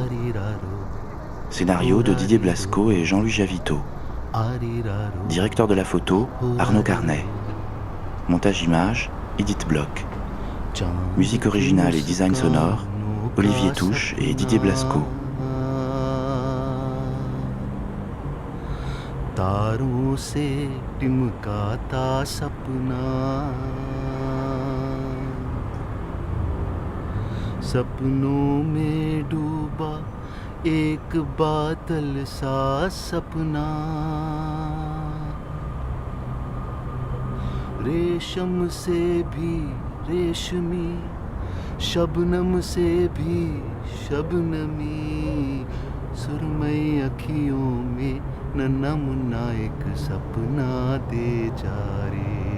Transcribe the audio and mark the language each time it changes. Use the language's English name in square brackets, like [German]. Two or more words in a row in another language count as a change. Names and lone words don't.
[French] Scénario de Didier Blasco et Jean-Louis Javito. Directeur de la photo, Arnaud Carnet. Montage image, Edith Bloch. Musique originale et design sonore, Olivier Touche et Didier Blasco. [Hindi] तारों से टिमकाता सपना सपनों में डूबा एक बादल सा सपना रेशम से भी रेशमी, शबनम से भी शबनमी, सुरमई अखियों में नन्हा मुन्ना एक सपना दे जा रे।